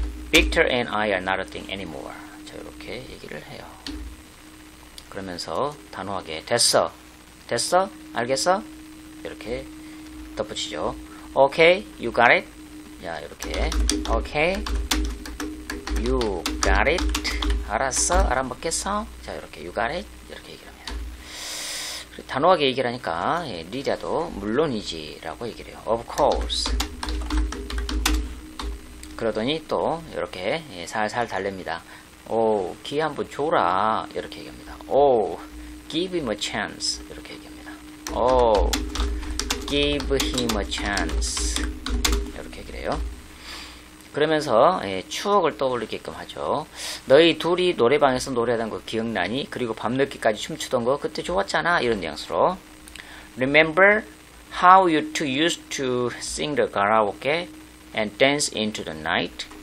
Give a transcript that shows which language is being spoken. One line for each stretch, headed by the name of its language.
English: Victor and I are not a thing anymore.
Korean: 자, 이렇게 얘기를 해요. 그러면서 단호하게 됐어? 알겠어? 이렇게 덧붙이죠.
English: Okay, you got it?
Korean: 자, 이렇게
English: Okay, you got it?
Korean: 알았어? 알아먹겠어? 자, 이렇게
English: you got it?
Korean: 이렇게 얘기를 합니다. 단호하게 얘기를 하니까 리디아도 물론이지 라고 얘기를 해요.
English: Of course.
Korean: 그러더니 또 이렇게 살살 달랩니다. 오, 기회 한번 줘라. 이렇게 얘기합니다. 오,
English: give him a chance.
Korean: 이렇게 얘기합니다. 오,
English: give him a chance.
Korean: 이렇게 얘기를 해요. 그러면서 추억을 떠올리게끔 하죠. 너희 둘이 노래방에서 노래하던 거 기억나니? 그리고 밤늦게까지 춤추던 거 그때 좋았잖아. 이런 뉘앙스로
English: Remember how you two used to sing the karaoke and dance into the night?